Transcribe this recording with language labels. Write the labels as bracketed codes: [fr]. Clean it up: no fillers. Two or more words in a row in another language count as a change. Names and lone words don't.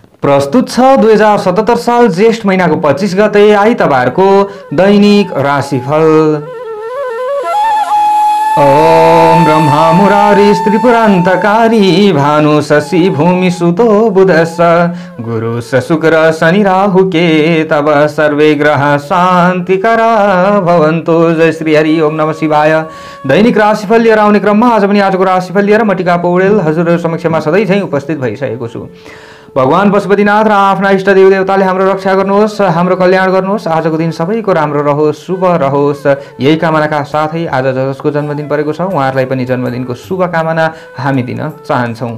[ne] प्रस्तुत छ 2077 साल ज्येष्ठ महिनाको 25 गते आइतबारको दैनिक राशिफल। [sa] ओम ब्रह्मा मुरारी त्रिपुरान्तकारी भानु शशि भूमि सुतो बुधस गुरु शुक्र शनि राहु केतव सर्वे ग्रह शान्तिकरा भवन्तु। जय श्री हरि। ओम नमः शिवाय। [ne] दैनिक राशिफल लिएर आउने क्रममा आज पनि आजको राशिफल लिएर म टिका पौडेल हजुरहरु समक्षमा सधैँ चाहिँ उपस्थित भइसकेको छु। भगवान पशुपतिनाथ र आफ्ना इष्ट देवदेवताले हाम्रो रक्षा गर्नुहोस्, हाम्रो कल्याण गर्नुहोस्। आजको दिन सबैको राम्रो रहोस्, शुभ रहोस्, यही कामनाका साथै आज जसको जन्मदिन परेको छ उहाँहरूलाई पनि जन्मदिनको शुभकामना हामी दिन चाहन्छौँ।